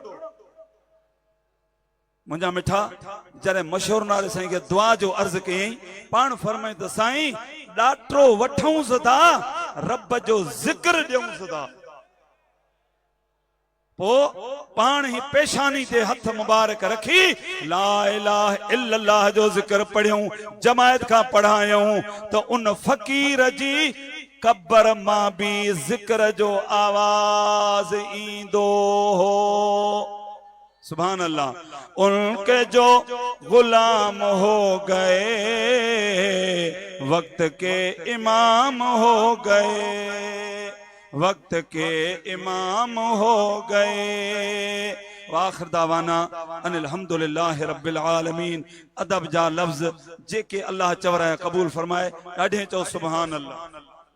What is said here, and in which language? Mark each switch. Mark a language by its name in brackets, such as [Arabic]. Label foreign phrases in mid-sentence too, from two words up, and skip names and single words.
[Sindhi] मुंहिंजा मिठा जॾहिं मशहूर नाले साईं खे दुआ जो अर्ज़ कयईं पाण फरमाई त साईं ॾाटरो वठूंसि था रब जो ज़िक्र ॾियूंसि था। पोइ पाण ही पेशानी ते हथ मुबारक रखी [Arabic] لا إله إلا الله [Sindhi] जो ज़िक्र पढ़ियूं, जमायत खां पढ़ायूं त उन फ़कीर जी कब्र मां बि ज़िक्र जो आवाज़ ईंदो हो। [Arabic] سبحان الله. [Urdu] ان کے جو غلام ہو گئے، وقت کے امام ہو گئے، وقت کے امام ہو گئے. [Arabic] وآخر دعوانا أن الحمد لله رب العالمين. [Sindhi] अदब जा लफ्ज़ जेके अल्लाह चवराया कबूल फरमाए, ॾाढे चओ [Arabic] سبحان الله.